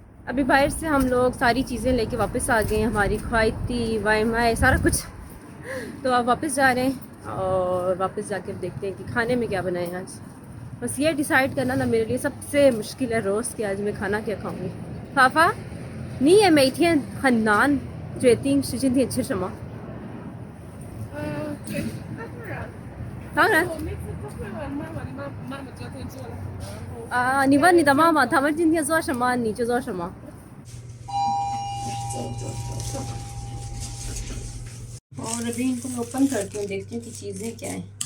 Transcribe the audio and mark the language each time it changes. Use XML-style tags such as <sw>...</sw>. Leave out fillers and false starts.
<hi>अभी बाहर से हम लोग सारी चीज़ें लेके वापस आ गए हैं, हमारी ख्वाइती वाईमाई सारा कुछ। तो अब वापस जा रहे हैं और वापस जाके देखते हैं कि खाने में क्या बनाएं आज। बस ये डिसाइड करना ना मेरे लिए सबसे मुश्किल है रोज़ कि आज मैं खाना क्या खाऊंगी।</hi> <zh>फाफा, 你也每天很难决定是今天吃什么。对，那当然。当然我每次都会问妈妈，你妈妈昨天做了什么？然后啊，你问你的妈妈，他们今天做什么，你就做什么。</zh> <hi>और अभी इनको मैं ओपन करती हूँ, देखती हूँ कि चीज़ें क्या हैं।</hi>